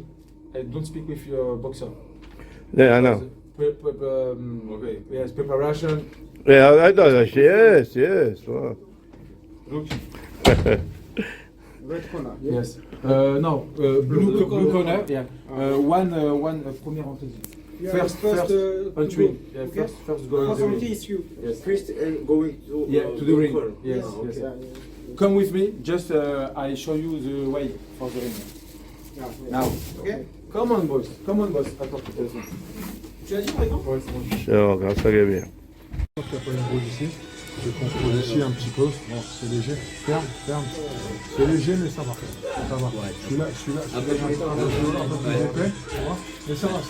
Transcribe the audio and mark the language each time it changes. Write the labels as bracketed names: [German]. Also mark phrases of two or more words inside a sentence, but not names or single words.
[English] I don't speak with your boxer. Yeah, I know. Okay. Yes, preparation. Yeah, I know that. Yes. Wow. Look. Red corner. Yes. No. Blue corner. Yeah. One. [French] Premier entrée. [English] Yeah, First entry. Yeah, Okay. first go in First the entry ring. is you. Yes. First going to To the ring. Yes. Ah, Yes. okay. Come with me. Just I show you the way for the ring. Yeah. Now. Okay. Come on, boys. [French] Attends, tu as dit par exemple? Ouais, c'est bon. [Georgian] შევა, გასაგებია. [French] Il n'y a pas une boule ici. Je contrôle ici un petit peu. Bon, c'est léger. Ferme. C'est léger, mais ça va. Ça va. Celui-là, un peu plus épais. Tu vois. Mais ça va.